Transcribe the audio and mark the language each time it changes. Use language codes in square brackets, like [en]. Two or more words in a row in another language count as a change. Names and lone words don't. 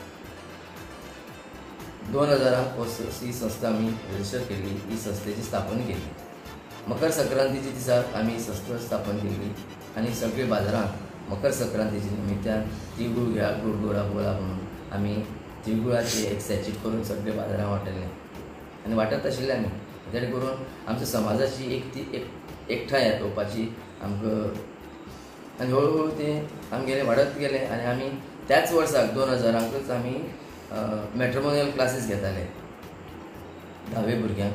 [mr] 2000 ही संस्था आम्ही रजिस्टर केली. ही संस्थेची स्थापना केली. मकर संक्रांतीच्या दिसा आम्ही संस्था स्थापन केली आणि सगळे बाजारात मकर संक्रांतीच्या निमित्तान तिळगूळ घ्या गोड गोडा बोला म्हणून आम्ही तिळगुळाचे एक सॅचेट करून सगळे बाजारात वाटले आणि [kok] वाटत आशिल्ले आमी जेणे करून आमच्या समाजाची एकठांय येवपाची आमकां आनी हळूहळू ते आमगेले वाडत गेले आणि आमी त्याच वर्साक 2000 आमी [en] matrimonial classes [kok] घेताले 10वे भुरग्यांक.